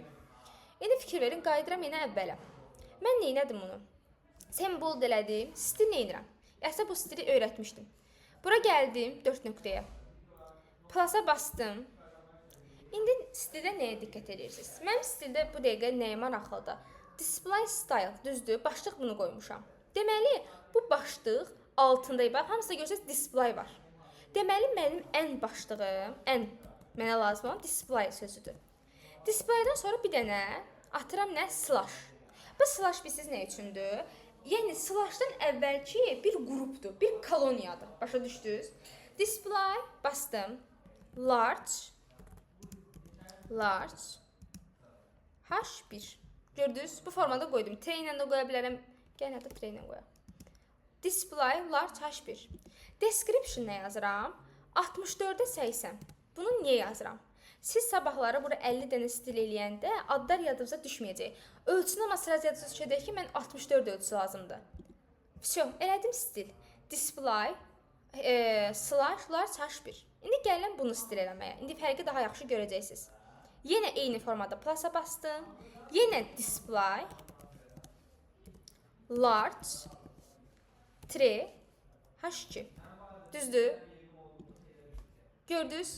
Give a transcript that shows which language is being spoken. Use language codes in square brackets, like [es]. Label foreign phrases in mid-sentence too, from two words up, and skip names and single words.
[az] İndi fikir verin, qayıdıram yenə əvvələ. Mən nə etdim bunu? Sembol elədim, stil nə edirəm? Əslində bu stili öyrətmişdim. Bura gəldim 4 nöqtəyə. Plusa bastım. İndi stildə nəyə diqqət edirsiniz? Mənim stildə bu dəqiqə nəyə maraqlıdır? [en] Display style, [az] düzdür? Başlıq bunu qoymuşam. Deməli, bu başlıq altında, bax, hamısında görürsünüz display var. Deməli, mənim ən başlığım, mənə lazım olan display sözüdür. Displaydan sonra bir dənə atıram nə? Slash. Bu slash bilirsiniz nə üçündür? Yəni, slashdan əvvəlki bir qrupdur, bir koloniyadır. Başa düşdünüz? Display, bastım. [en] Large, H1. [az] Gördünüz? Bu formada qoydum. T ilə də qoya bilərəm. Gəlin, hətta T ilə qoyaq. [en] Display, large, H1. [az] Description nə yazıram? 64-ə 80. Bunu niyə yazıram? Siz sabahları bura 50 dənə stil eləyəndə adlar yadınıza düşməyəcək. Ölçünü amma sıra yadınıza düşəcək ki, mən 64 ölçüsü lazımdır. Всё, elədim stil. [en] Display slash large h1. [az] İndi gəlin bunu stil eləməyə. İndi fərqi daha yaxşı görəcəksiniz. Yenə eyni formada plusa bastım. [en] Yenə display large h2. [az] Düzdür? Gördünüz?